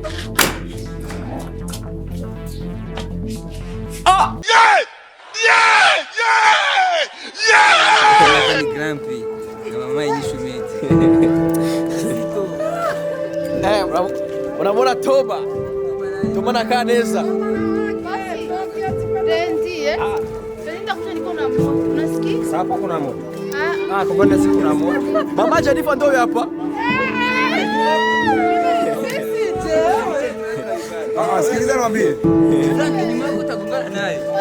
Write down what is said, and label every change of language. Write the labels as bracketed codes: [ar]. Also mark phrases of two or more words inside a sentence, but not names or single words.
[sw] Ni Grand Prix na mama Inyishu Media. Unamwona Toma na Kaneza. Ndiye. Nenda kuja niko na moto. Unasikia? Sasa kuna moto. Kubona siku kuna moto. Mama Janifa ndio hapa. Sikiliza niambie. Frank ni mwangu utagongana naye.